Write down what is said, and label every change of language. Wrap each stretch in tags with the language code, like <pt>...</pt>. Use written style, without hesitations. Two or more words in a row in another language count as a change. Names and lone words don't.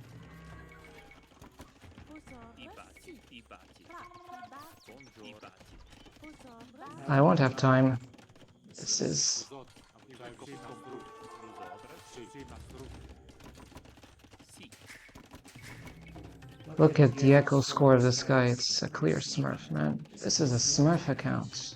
<fr>Vos ordres. Si. Fra. I bati. Bonjour, i bati.</fr> <en>I won't have time. This is... Look at the echo score of this guy. It's a clear smurf, man. This is a smurf account.</en>